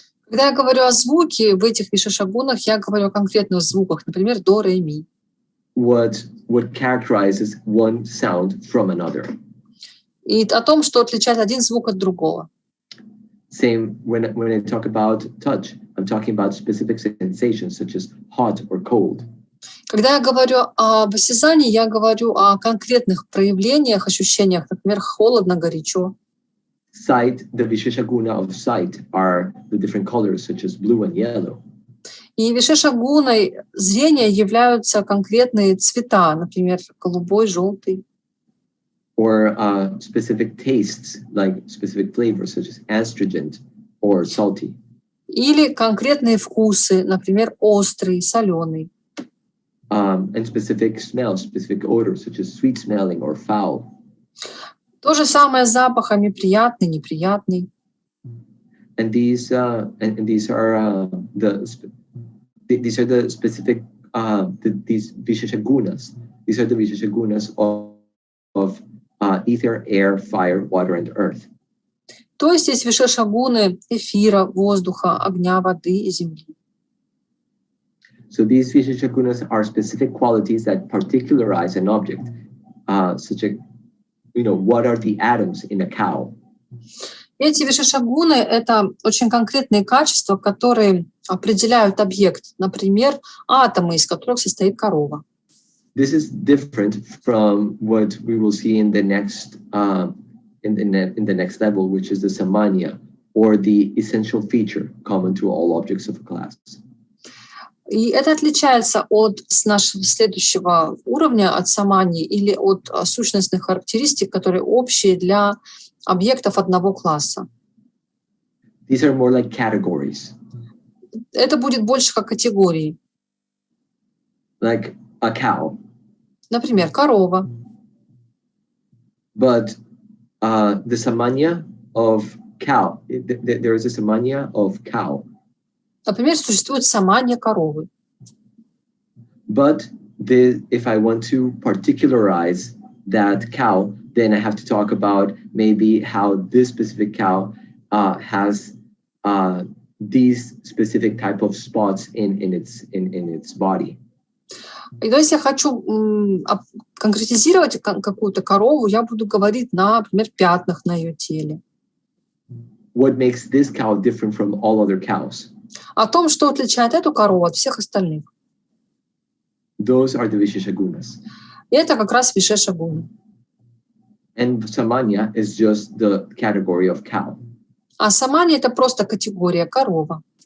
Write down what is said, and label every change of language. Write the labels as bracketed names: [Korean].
[Russian] Когда я говорю о звуке в этих вишеша-гунах, я говорю о конкретных звуках, например, до ре ми. [English] What characterizes one sound from another. [Russian] И о том, что отличает один звук от другого. [English] Same when I talk about touch, I'm talking about specific sensations such as hot or cold. [Russian] Когда я говорю об осязании, я говорю о конкретных проявлениях, ощущениях, например, холодно, горячо. [English] Sight, the vishesha guna of sight are the different colors such as blue and yellow. [Russian] И вишеша-гуной зрения являются конкретные цвета, например, голубой, желтый. [English] Or specific tastes, like specific flavors such as astringent or salty. [Russian] Или конкретные вкусы, например, острый, соленый. [English] And specific smells, specific odors such as sweet smelling or foul. [Russian] То же самое с запахами, приятный, неприятный. [English] And these are the specific these vishesha gunas. These are the vishesha gunas of ether, air, fire, water, and earth. [Russian] То есть есть вишеша-гуны эфира, воздуха, огня, воды и земли. [English] So these vishesha gunas are specific qualities that particularize an object, such as, what are the atoms in a cow? [Russian] Эти вишеша-гуны — это очень конкретные качества, которые определяют объект, например, атомы, из которых состоит корова. [English] This is different from what we will see in the next in the next level, which is the samanya, or the essential feature common to all objects of a class. [Russian] И это отличается от нашего следующего уровня, от самани, или от сущностных характеристик, которые общие для объектов одного класса. [English] These are more like categories. [Russian] Это будет больше как категории. [English] Like a cow. [Russian] Например, корова. [English] But the samanya of cow, there is a samanya of cow. [Russian] Например, существует саманья коровы. [English] But if I want to particularize that cow, then I have to talk about maybe how this specific cow has these specific type of spots in its body. [Russian] И если я хочу конкретизировать какую-то корову, я буду говорить, например, пятнах на ее теле. [English] What makes this cow different from all other cows? [Russian] О том, что отличает эту корову от всех остальных. [English] Those are the vishesha gunas. [Russian] И это как раз вишеша-гуны. [English] And samanya is just the category of cow. [Russian] А саманья — это просто категория корова.